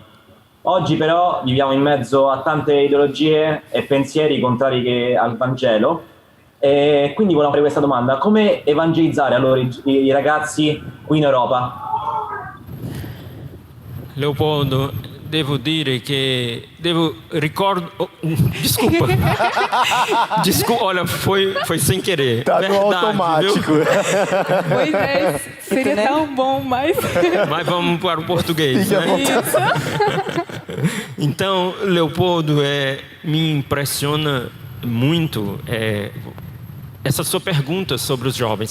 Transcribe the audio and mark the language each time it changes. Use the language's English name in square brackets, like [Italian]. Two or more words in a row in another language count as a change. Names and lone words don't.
[Italian] Oggi però viviamo in mezzo a tante ideologie e pensieri contrari al Vangelo, e quindi volevo fare questa domanda: come evangelizzare allora i ragazzi qui in Europa? Leopoldo, devo dire che desculpa. [Portuguese] Desculpa, olha, foi sem querer. Tá no Verdade, automático. viu? Moisés, seria tão bom, mas... Mas vamos para o português, Fique à né? vontade. Então, Leopoldo, me impressiona muito essa sua pergunta sobre os jovens.